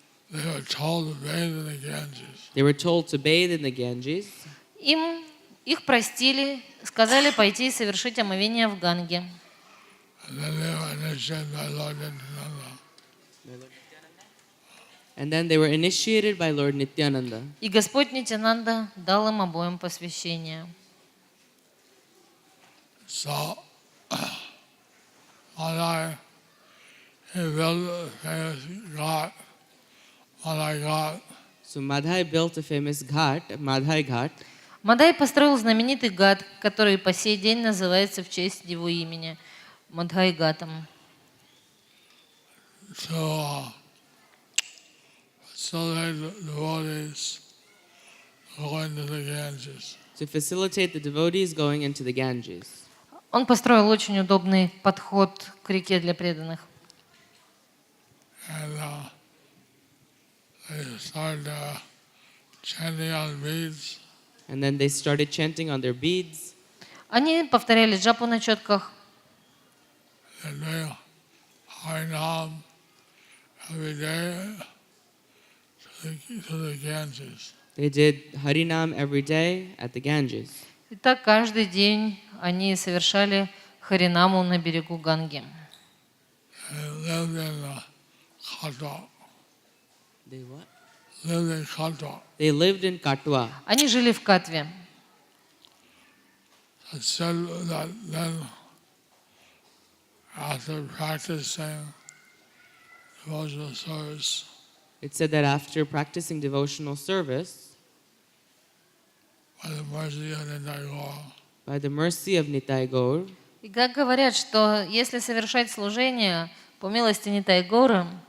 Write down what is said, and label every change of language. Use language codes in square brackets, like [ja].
[en] They were told to bathe in the Ganges. They were told to bathe in the Ganges. [ru] Их простили, сказали пойти и совершить омовение в Ганге. [en] And then they were initiated by Lord And then they were initiated by Lord Nityananda. Nityananda. [ru] И Господь Нитянанда дал им обоим посвящение. [en] So, Madai, he built a famous ghat, Madai Ghat. So Madhai built a famous ghat, Madhai Ghat. [ru] Мадай построил знаменитый гат, который по сей день называется в честь его имени Мадхай Гатом. [en] So facilitate the devotees going to the Ganges. To facilitate the devotees going into the Ganges. [ru] Он построил очень удобный подход к реке для преданных. [en] And they started chanting on beads. And then they started chanting on their beads. [ru] Они повторяли джапу на четках. [en] And they Harinam every day to the Ganges. They did Harinam every day at the Ganges. [ru] И так каждый день они совершали харинаму на берегу Ганги. [en] They lived in Katwa. They what? Lived in Katwa. They lived in Katwa. [ru] Они жили в Катве. [en] It said that then after practicing devotional service, It said that after practicing devotional service, by the mercy of Nitai Gaur, by the mercy of Nitai Gaur, [ru] И как говорят, что если совершать служение по милости Нитай Гора,